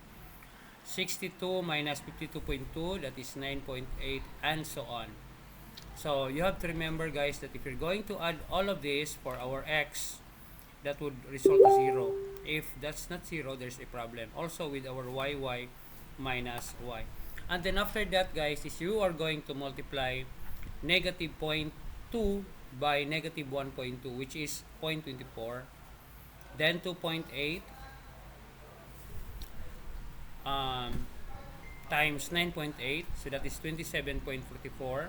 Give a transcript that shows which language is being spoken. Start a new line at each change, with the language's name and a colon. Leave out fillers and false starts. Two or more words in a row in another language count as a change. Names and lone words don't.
English: 62 minus 52.2, that is 9.8, and so on. So you have to remember, guys, that if you're going to add all of this for our x, that would result to 0. If that's not 0, there's a problem. Also with our yy minus y. And then after that, guys, is you are going to multiply negative 0.2 by negative 1.2, which is 0.24. Then 2.8 times 9.8, so that is 27.44.